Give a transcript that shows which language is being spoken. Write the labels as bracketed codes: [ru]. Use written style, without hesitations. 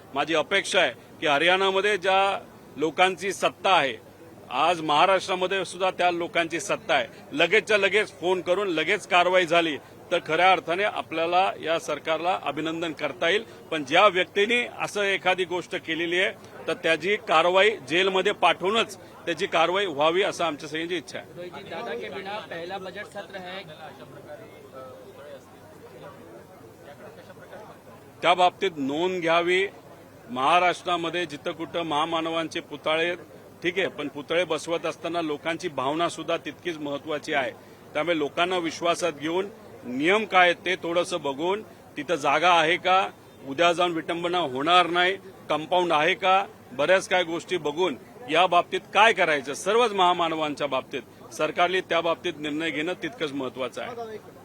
[mr] माझी अपेक्षा आहे की हरियाणामध्ये ज्या लोकांची सत्ता आहे, आज महाराष्ट्रामध्ये सुद्धा त्या लोकांची सत्ता आहे. लगेचच्या लगेच फोन करून लगेच कारवाई झाली तर खऱ्या अर्थाने आपल्याला या सरकारला अभिनंदन करता येईल. पण ज्या व्यक्तींनी असं एखादी गोष्ट केलेली आहे तर त्याची कारवाई जेलमध्ये पाठवूनच त्याची कारवाई व्हावी असं आमच्या सगळ्यांची इच्छा आहे. [hi] रोहित दादा के बिना पहला बजट सत्र है. [mr] त्या बाबतीत नोंद घ्यावी. महाराष्ट्रामध्ये जिथं कुठं महामानवांचे पुतळे, ठीक आहे, पण पुतळे बसवत असताना लोकांची भावना सुद्धा तितकीच महत्वाची आहे. त्यामुळे लोकांना विश्वासात घेऊन नियम काय ते थोडंसं बघून, तिथं जागा आहे का, उद्या जाऊन विटंबना होणार नाही, कंपाऊंड आहे का, बऱ्याच काय गोष्टी बघून या बाबतीत काय करायचं सर्वच महामानवांच्या बाबतीत सरकारने त्या बाबतीत निर्णय घेणं तितकंच महत्वाचं आहे.